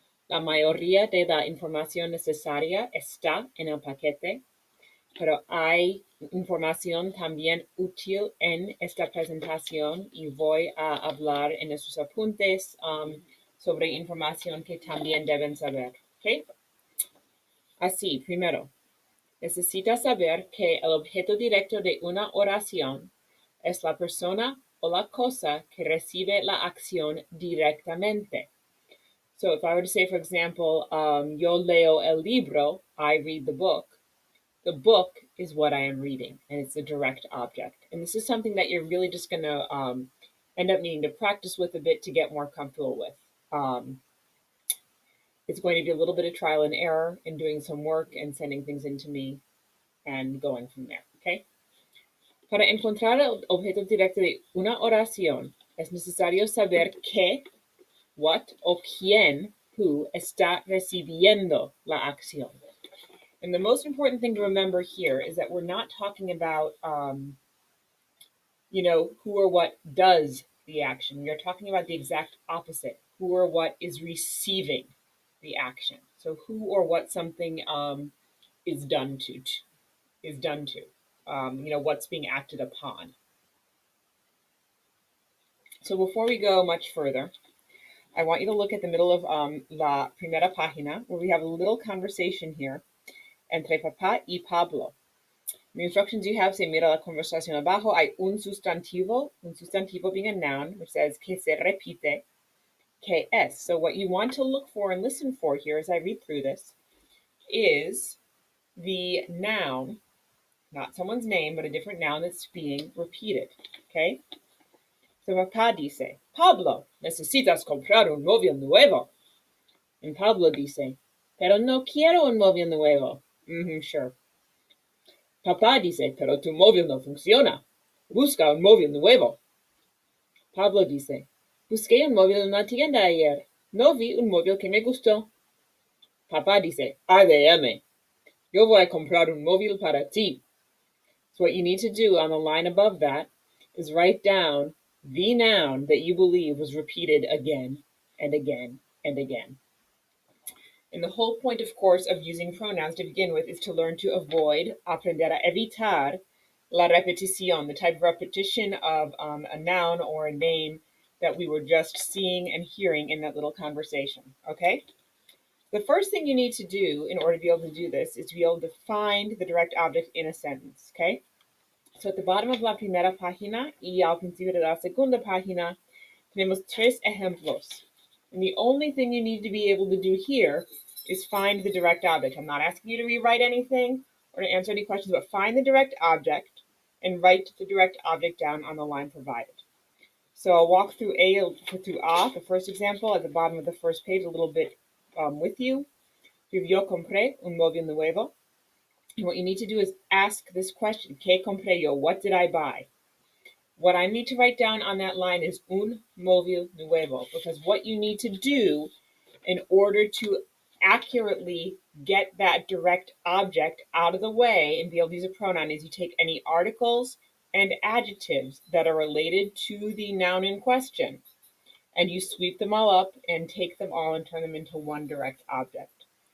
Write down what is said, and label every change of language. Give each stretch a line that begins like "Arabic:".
Spanish: La mayoría de la información necesaria está en el paquete, pero hay información también útil en esta presentación y voy a hablar en estos apuntes sobre información que también deben saber. ¿Okay? Así, primero, necesitas saber que el objeto directo de una oración es la persona o la cosa que recibe la acción directamente.
English: So if I were to say, for example,
Spanish: yo leo el libro,
English: I read the book. The book is what I am reading, and it's a direct object. And this is something that you're really just going to end up needing to practice with a bit to get more comfortable with. It's going to be a little bit of trial and error in doing some work and sending things into me and going from there, okay?
Spanish: Para encontrar el objeto directo de una oración, es necesario saber qué, what o quién, who, está recibiendo la acción.
English: And the most important thing to remember here is that we're not talking about, who or what does the action. We are talking about the exact opposite, who or what is receiving the action. So who or what something is done to. What's being acted upon. So before we go much further, I want you to look at the middle of
Spanish: la primera página,
English: where we have a little conversation here
Spanish: entre papá y Pablo.
English: The instructions you have say,
Spanish: mira la conversación abajo, hay un sustantivo
English: being a noun, which says
Spanish: que se repite, que es.
English: So what you want to look for and listen for here as I read through this is the noun, not someone's name, but a different noun that's being repeated, okay?
Spanish: So papá dice, Pablo, necesitas comprar un móvil nuevo. And Pablo dice, pero no quiero un móvil nuevo. Sure. Papá dice, pero tu móvil no funciona. Busca un móvil nuevo. Pablo dice, busqué un móvil en la tienda ayer. No vi un móvil que me gustó. Papá dice, ADM, yo voy a comprar un móvil para ti.
English: So what you need to do on the line above that is write down the noun that you believe was repeated again and again and again. And the whole point, of course, of using pronouns to begin with is to learn to avoid,
Spanish: aprender a evitar,
English: la repetición, the type of repetition of a noun or a name that we were just seeing and hearing in that little conversation, okay? The first thing you need to do in order to be able to do this is to be able to find the direct object in a sentence, okay? So at the bottom of
Spanish: la primera página y al principio de la segunda página, tenemos tres ejemplos.
English: And the only thing you need to be able to do here is find the direct object. I'm not asking you to rewrite anything or to answer any questions, but find the direct object and write the direct object down on the line provided. So I'll walk through the first example at the bottom of the first page a little bit with you.
Spanish: Yo compré un móvil nuevo.
English: And what you need to do is ask this question,
Spanish: ¿Qué compré yo?
English: What did I buy? What I need to write down on that line is
Spanish: un móvil nuevo,
English: because what you need to do in order to accurately get that direct object out of the way and be able to use a pronoun is you take any articles and adjectives that are related to the noun in question, and you sweep them all up and take them all and turn them into one direct object.